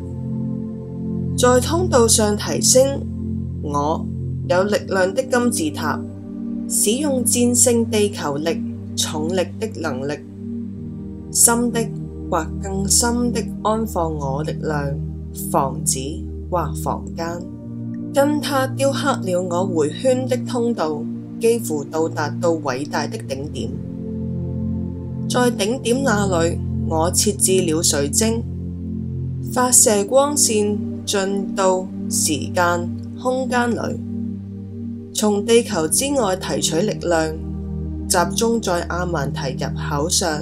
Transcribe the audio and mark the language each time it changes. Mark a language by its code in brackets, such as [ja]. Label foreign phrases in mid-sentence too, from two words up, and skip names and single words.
[zh] 在通道上提升我有力量的金字塔，使用戰勝地球力、重力的能力，深的或更深的安放我力量，房子或房間，跟他雕刻了我迴圈的通道，幾乎到達到偉大的頂點。在頂點那裏，我設置了水晶，發射光線進到時間、空間裏，從地球之外提取力量，集中在亞曼提入口上。